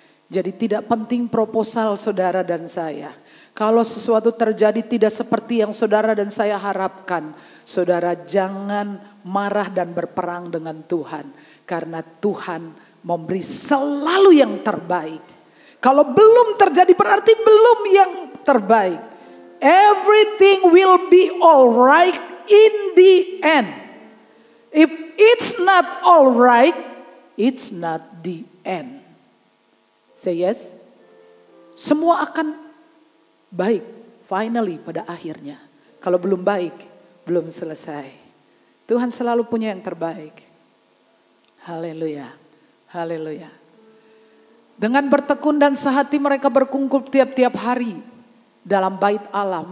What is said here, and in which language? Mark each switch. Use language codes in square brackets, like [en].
[id] Jadi tidak penting proposal saudara dan saya. Kalau sesuatu terjadi tidak seperti yang saudara dan saya harapkan, saudara jangan marah dan berperang dengan Tuhan. Karena Tuhan memberi selalu yang terbaik. Kalau belum terjadi berarti belum yang terbaik. [en] Everything will be alright in the end. If it's not alright, it's not the end. Say yes. [id] Semua akan baik finally pada akhirnya. Kalau belum baik, belum selesai. Tuhan selalu punya yang terbaik. Haleluya. Haleluya. Dengan bertekun dan sehati mereka berkumpul tiap-tiap hari dalam bait Allah.